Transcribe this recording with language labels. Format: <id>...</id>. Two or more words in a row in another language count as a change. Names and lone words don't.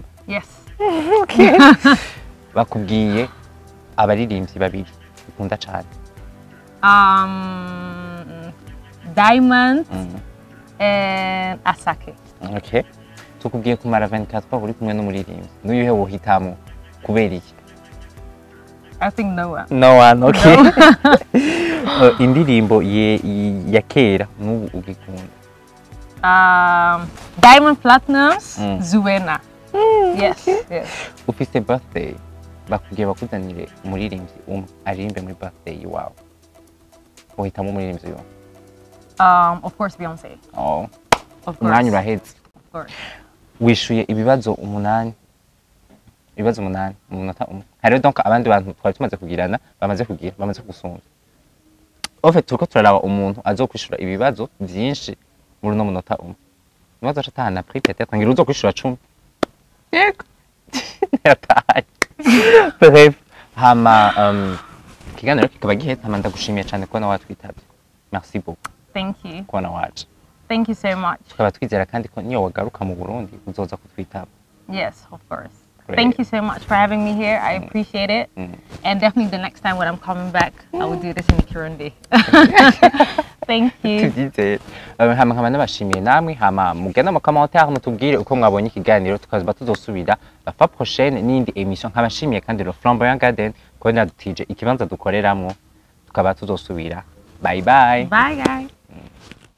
<en>Yes. Okay.</en> <rn>Bakubwiye abaririmbyi babiri ukunda cyane.</rn> <en>Diamond and Asake. Okay.</en> <rn>Tukubwiye kumara 24 uri kumwe n'umuririmbyi. N'uyuhe wohitamo kubera iki?</rn> <en>I think no one. No one, okay.</en> <rn>Indirimbo ya kera n'ubu ugikunda. Diamond Platinums, Zuena.</rn> <en>Yes.</en> <rn>Ufise birthday bakubwiye bakuzanire umuririmbyi aririmbe muri birthday wawe. Wohitamo umuririmbyi yo?</rn> <en>Of course Beyonce. Oh. Of course.</en> <rn>Umwanya uraheze.</rn> <en>Of course.</en> <rn>Wishuye ibibazo 8. Ibibazo 8 mu munota umwe. Hariho donc abandi bantu twari tumaze kugirana bamaze gusumba. Ofe turiko turaraba umuntu azokwishura ibibazo byinshi muri no munota umwe. Nibaza atahana</rn> <fr>prix peut-être</fr> <rn>ngira uzokwishura 10. Yego. Yataye. Bref, hama kiganiro kikaba gihetse hama ndagushimiye cyane ko nawe watwitabye.</rn> <fr>Merci beaucoup.</fr> <en>Thank you.</en> <rn>Kona waje.</rn> <en>Thank you so much.</en> <rn>Tukaba twizera kandi ko niyo wagaruka mu Burundi uzoza kutwitaba.</rn> <en>Yes, of course. Great. Thank you so much for having me here. I appreciate it. And definitely the next time when I'm coming back, I will do this in Kirundi. Thank you.</en> <rn>Tugize hama nkaba nabashimiye namwe hama mugena mu commentaire mutubwire uko mwabonye ikiganiro tukaza tuzosubira</rn> <fr>la fois prochaine</fr> <rn>n'indi émission nkabashimiye kandi le Flamboyant Garden ko nadutije ikibanza dukoreramwo tukaba tuzosubira.</rn> <en>Bye bye. Bye guys.</en>